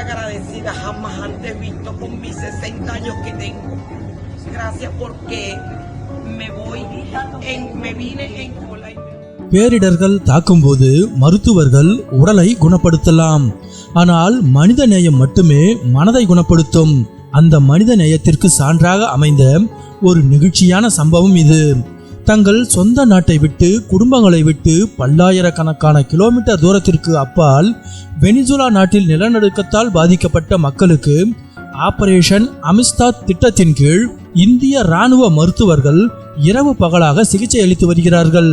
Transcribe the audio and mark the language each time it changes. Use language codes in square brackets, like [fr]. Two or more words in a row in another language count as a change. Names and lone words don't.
[es] agradecida, jamás antes visto con mis 60 años que tengo. Gracias porque me vine en cola. [ta] பேரிடர்கள் தாக்கும்போது மருத்துவர்கள் உடலை குணப்படுத்தலாம், ஆனால் மனித நேயம் மட்டுமே மனதை குணப்படுத்தும். அந்த மனித நேயத்திற்கு சான்றாக அமைந்த ஒரு நெகிழ்ச்சியான சம்பவம் இது. தங்கள் சொந்த நாட்டை விட்டு குடும்பங்களை விட்டு பல்லாயிரக்கணக்கான கிலோமீட்டர் தூரத்திற்கு அப்பால் வெனிசுலா நாட்டில் நிலநடுக்கத்தால் பாதிக்கப்பட்ட மக்களுக்கு ஆபரேஷன் அமிஸ்தாத் திட்டத்தின் கீழ் இந்திய இராணுவ மருத்துவர்கள் இரவு பகலாக சிகிச்சை அளித்து வருகிறார்கள்.